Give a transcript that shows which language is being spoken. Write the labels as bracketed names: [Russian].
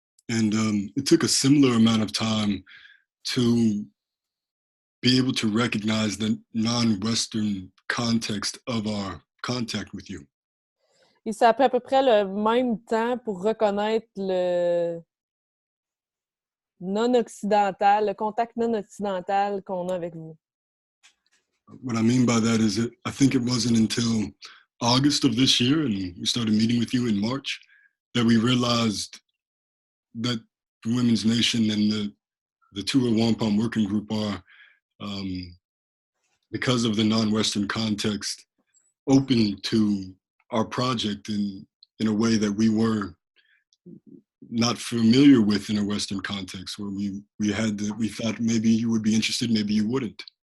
[English] And it took a similar amount of time to be able to recognize the non-Western context of our contact with you. [French] Et ça a pris à peu près le même temps pour reconnaître le non-occidental, le contact non-occidental qu'on a avec vous. [English] What I mean by that is that I think it wasn't until August of this year, and we started meeting with you in March, that we realized that the Women's Nation and the Row Wampum Working Group are, because of the non-Western context, open to our project in a way that we were not familiar with in a Western context, where we thought maybe you would be interested, maybe you wouldn't.